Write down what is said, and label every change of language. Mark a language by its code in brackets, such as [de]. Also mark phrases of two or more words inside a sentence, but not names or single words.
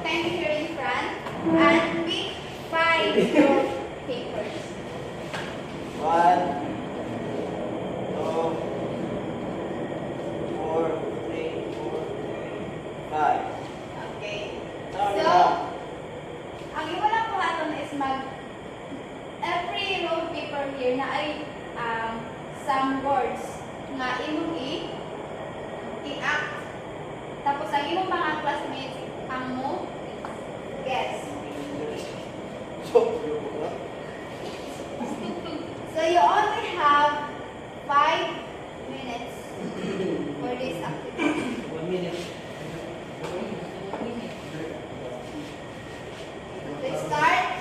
[en] stand here in front and pick 5 roll papers. 1, 2, 4, 3, 5. Okay. Sorry, So, ma'am. [hil] ang imo lang po aton is [en] every roll paper here [hil] na ay [en] some words [hil] nga imong i-act. Tapos ang imong mga classmates ang mo guess. [en] So you only have 5 minutes for this activity. 1 minute. Let's start.